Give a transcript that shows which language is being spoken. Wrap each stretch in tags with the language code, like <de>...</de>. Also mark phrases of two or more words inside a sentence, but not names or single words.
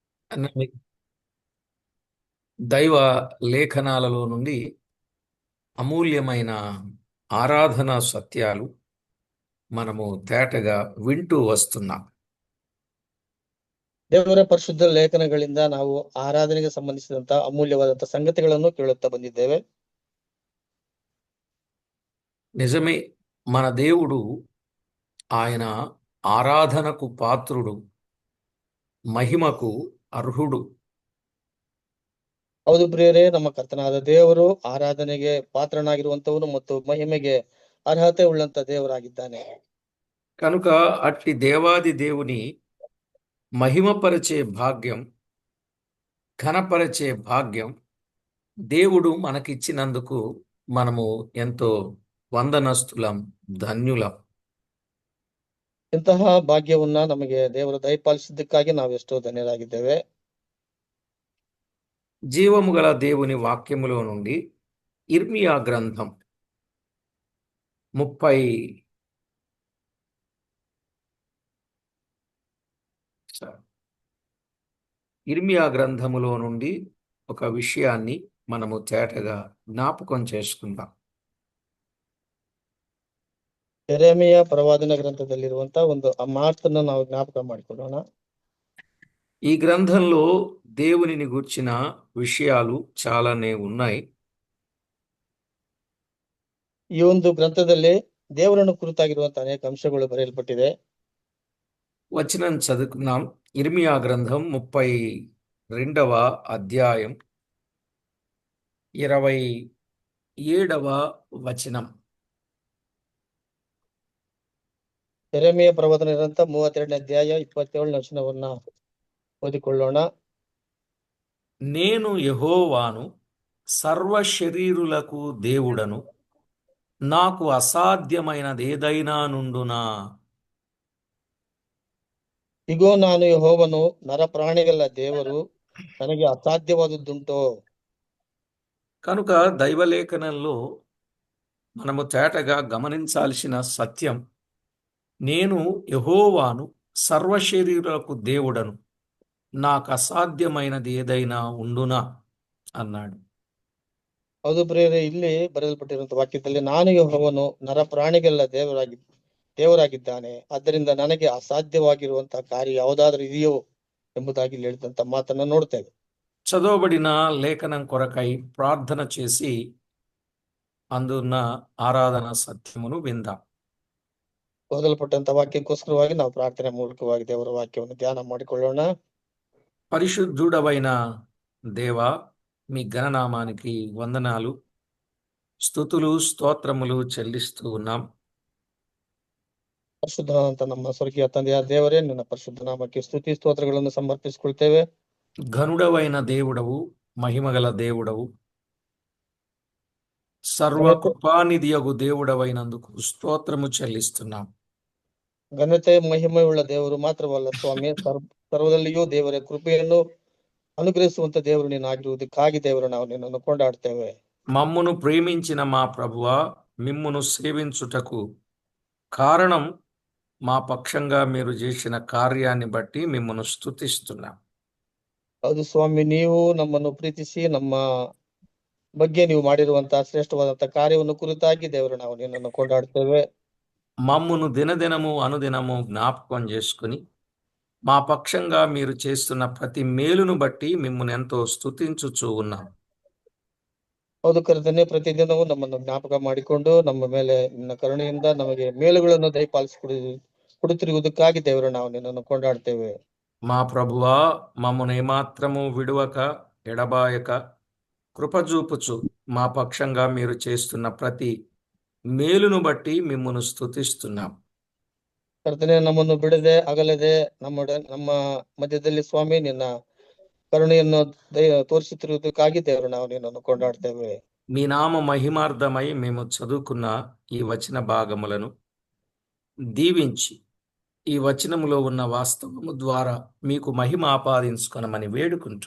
<te>అన్ని దైవ లేఖనాలలో నుండి అమూల్యమైన ఆరాధనా సత్యాలు మనము తేటగా వింటూ వస్తున్నాం.</te> <kn>ದೇವರ ಪರಿಶುದ್ಧ ಲೇಖನಗಳಿಂದ ನಾವು ಆರಾಧನೆಗೆ ಸಂಬಂಧಿಸಿದಂತ ಅಮೂಲ್ಯವಾದಂತಹ ಸಂಗತಿಗಳನ್ನು ಕೇಳುತ್ತಾ ಬಂದಿದ್ದೇವೆ.</kn> <te>నిజమే, మన దేవుడు ఆయన ఆరాధనకు పాత్రుడు, మహిమకు అర్హుడు.</te> <kn>ಹೌದು ಪ್ರಿಯರೇ, ನಮ್ಮ ಕರ್ತನಾದ ದೇವರು ಆರಾಧನೆಗೆ ಪಾತ್ರನಾಗಿರುವಂತವನು ಮತ್ತು ಮಹಿಮೆಗೆ ಅರ್ಹತೆ ಉಳ್ಳಂತ ದೇವರಾಗಿದ್ದಾನೆ.</kn> <te>కనుక అట్టి దేవాది దేవుని మహిమపరిచే భాగ్యం, ఘనపరిచే భాగ్యం దేవుడు మనకిచ్చినందుకు మనము ఎంతో వందనస్తులం, ధన్యులం.</te> <kn>ಇಂತಹ ಭಾಗ್ಯವನ್ನ ನಮಗೆ ದೇವರು ದಯಪಾಲಿಸಿದ್ದಕ್ಕಾಗಿ ನಾವೆಷ್ಟೋ ಧನ್ಯರಾಗಿದ್ದೇವೆ.</kn> <te>జీవము గల దేవుని వాక్యములో నుండి ఇర్మియా గ్రంథం 30 ఇర్మియా గ్రంథములో నుండి ఒక విషయాన్ని మనము తేటగా జ్ఞాపకం చేసుకుందాం.</te> <kn>ಯೆರೆಮೀಯ ಪ್ರವಾದನ ಗ್ರಂಥದಲ್ಲಿರುವಂತ ಒಂದು ಆ ಮಾತನ್ನ ನಾವು ಜ್ಞಾಪಕ ಮಾಡಿಕೊಳ್ಳೋಣ.</kn> <te>ఈ గ్రంథంలో దేవునిని గూర్చిన విషయాలు చాలానే ఉన్నాయి.</te> <kn>ಈ ಒಂದು ಗ್ರಂಥದಲ್ಲಿ ದೇವರನ್ನು ಕುರಿತಾಗಿರುವಂತ ಅನೇಕ ಅಂಶಗಳು ಬರೆಯಲ್ಪಟ್ಟಿದೆ.</kn> <te>వచనం చదువుకున్నాం. ఇర్మియా గ్రంథం 32వ అధ్యాయం 27వ వచనం.</te> <kn>ಯೆರೆಮೀಯ ಪ್ರವಾದನ ಗ್ರಂಥ 32ನೇ ಅಧ್ಯಾಯ 27ನೇ ವಚನವನ್ನ ಓದಿಕೊಳ್ಳೋಣ.</kn> <te>నేను యెహోవాను, సర్వ శరీరులకు దేవుడను, నాకు అసాధ్యమైనదేదైనా నుండునా.</te> <kn>ಇಗೋ, ನಾನು ಯೆಹೋವನು, ನರಪ್ರಾಣಿಗಳ ದೇವರು, ನನಗೆ ಅಸಾಧ್ಯವಾದದ್ದುಂಟೋ.</kn> <te>కనుక దైవలేఖనంలో మనము తేటగా గమనించాల్సిన సత్యం, నేను యెహోవాను, సర్వ శరీరులకు దేవుడను, నాకు అసాధ్యమైనది ఏదైనా ఉండునా అన్నాడు.</te> <kn>ಹೌದು ಪ್ರಿಯರೇ, ಇಲ್ಲಿ ಬರೆಯಲ್ಪಟ್ಟಿರುವಂತ ವಾಕ್ಯದಲ್ಲಿ ನಾನು ಯೆಹೋವನು, ನರಪ್ರಾಣಿಗಳ ದೇವರಾಗಿದ್ದಾನೆ, ಆದ್ದರಿಂದ ನನಗೆ ಅಸಾಧ್ಯವಾಗಿರುವಂತಹ ಕಾರ್ಯ ಯಾವುದಾದ್ರೂ ಇದೆಯೋ ಎಂಬುದಾಗಿ ಇಲ್ಲಿ ಹೇಳಿದಂತ ಮಾತನ್ನ ನೋಡ್ತೇವೆ.</kn> <te>చదవబడిన లేఖనం కొరకై ప్రార్థన చేసి అందున్న ఆరాధన సత్యమును విందాం.</te> <kn>ಓದಲ್ಪಟ್ಟಂತ ವಾಕ್ಯಕ್ಕೋಸ್ಕರವಾಗಿ ನಾವು ಪ್ರಾರ್ಥನೆ ಮೂಲಕವಾಗಿ ದೇವರ ವಾಕ್ಯವನ್ನು ಧ್ಯಾನ ಮಾಡಿಕೊಳ್ಳೋಣ.</kn> <te>పరిశుద్ధుడవైన దేవా, మీ ఘననామానికి వందనాలు, స్తుతులు, స్తోత్రములు చెల్లిస్తూ ఉన్నాం.</te> <kn>ಪರಿಶುದ್ಧನಾದಂತ ನಮ್ಮ ಸ್ವರ್ಗೀಯ ತಂದೆಯಾದ ದೇವರೇ, ನಿನ್ನ ಪರಿಶುದ್ಧ ನಾಮಕ್ಕೆ ಸ್ತುತಿ ಸ್ತೋತ್ರಗಳನ್ನು ಸಮರ್ಪಿಸಿಕೊಳ್ತೇವೆ.</kn> <te>ఘనుడవైన దేవుడవు, మహిమగల దేవుడవు, సర్వ కృపానిధియగు దేవుడవైనందుకు స్తోత్రము చెల్లిస్తున్నాం.</te> <kn>ಘನತೆ ಮಹಿಮೆಯುಳ್ಳ ದೇವರು ಮಾತ್ರವಲ್ಲ ಸ್ವಾಮಿ, ಸರ್ವದಲ್ಲಿಯೂ ದೇವರ ಕೃಪೆಯನ್ನು ಅನುಗ್ರಹಿಸುವಂತ ದೇವರು ನೀನಾಗಿರುವುದಕ್ಕಾಗಿ ದೇವರು ನಾವು ನಿನ್ನನ್ನು ಕೊಂಡಾಡ್ತೇವೆ.</kn> <te>మమ్మును ప్రేమించిన మా ప్రభువా, మిమ్మును సేవించుటకు కారణం మా పక్షంగా మీరు చేసిన కార్యాన్ని బట్టి మిమ్మును స్తుతిస్తున్నాం.</te> <kn>ಹೌದು ಸ್ವಾಮಿ, ನೀವು ನಮ್ಮನ್ನು ಪ್ರೀತಿಸಿ ನಮ್ಮ ಬಗ್ಗೆ ನೀವು ಮಾಡಿರುವಂತಹ ಶ್ರೇಷ್ಠವಾದಂತಹ ಕಾರ್ಯವನ್ನು ಕುರಿತಾಗಿ ದೇವರು ನಾವು ನಿನ್ನನ್ನು ಕೊಂಡಾಡ್ತೇವೆ.</kn> <te>మమ్మును దినదినము అనుదినము జ్ఞాపకం చేసుకుని మా పక్షంగా మీరు చేస్తున్న ప్రతి మేలును బట్టి మిమ్మును ఎంతో స్తుతించుచూ ఉన్నాం.</te> <kn>ಹೌದು ಕರ್ತನೆ, ಪ್ರತಿದಿನವೂ ನಮ್ಮನ್ನು ಜ್ಞಾಪಕ ಮಾಡಿಕೊಂಡು ನಮ್ಮ ಮೇಲೆ ನಿನ್ನ ಕರುಣೆಯಿಂದ ನಮಗೆ ಮೇಲುಗಳನ್ನು ಕೊಡುತ್ತಿರುವುದಕ್ಕಾಗಿ ದೇವರು ನಾವು ನಿನ್ನನ್ನು ಕೊಂಡಾಡ್ತೇವೆ.</kn> <te>మా ప్రభువా, మమ్మను ఏమాత్రము విడువక ఎడబాయక కృపజూపుచు మా పక్షంగా మీరు చేస్తున్న ప్రతి మేలును బట్టి మిమ్మును స్తుతిస్తున్నాం.</te> <kn>ಕರ್ತನೆ, ನಮ್ಮನ್ನು ಬಿಡದೆ ಅಗಲದೆ ನಮ್ಮ ಮಧ್ಯದಲ್ಲಿ ಸ್ವಾಮಿ ನಿನ್ನ ಕರುಣೆಯನ್ನು ತೋರಿಸುತ್ತಿರುವುದಕ್ಕಾಗಿ ದೇವರು ನಾವು ನಿನ್ನನ್ನು ಕೊಂಡಾಡ್ತೇವೆ.</kn> <te>మీ నామ మహిమార్థమై మేము చదువుకున్న ఈ వచన భాగములను దీవించి ఈ వచనములో ఉన్న వాస్తవము ద్వారా మీకు మహిమ ఆపాదించుకొనమని వేడుకుంటూ</te>